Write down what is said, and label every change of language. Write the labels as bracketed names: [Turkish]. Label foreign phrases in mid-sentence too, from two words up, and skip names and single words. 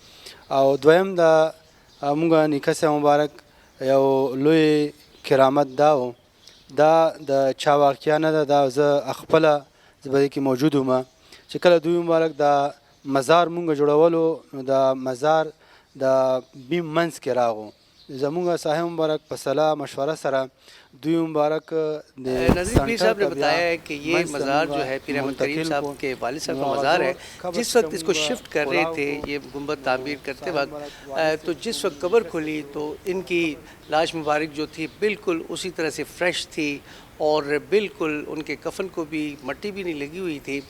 [Pashto] او دویم د مونږ نیکه صاحب مبارک یو لوی کرامت دا و، دا د چا واقعه نه ده، دا زه خپله زه په دې کې موجود وم چې کله دوی مبارک د مزار مونږ جوړولو نو د مزار د بیم منځ کې راغو. زمونږ صاحب مبارک په صلاح مشوره سره دوی مبارک [Urdu] نظیر پیر صاحب نے بتایا ہے کہ یہ مزار جو ہے پیر احمد کریم صاحب کے والد صاحب کا مزار ہے. جس وقت اس کو شفٹ کر رہے تھے یہ گنبد تعمیر کرتے وقت تو جس وقت قبر کھلی تو ان کی لاش مبارک جو تھی بالکل اسی طرح سے فریش تھی اور بالکل ان کے کفن کو بھی مٹی بھی نہیں لگی ہوئی تھی.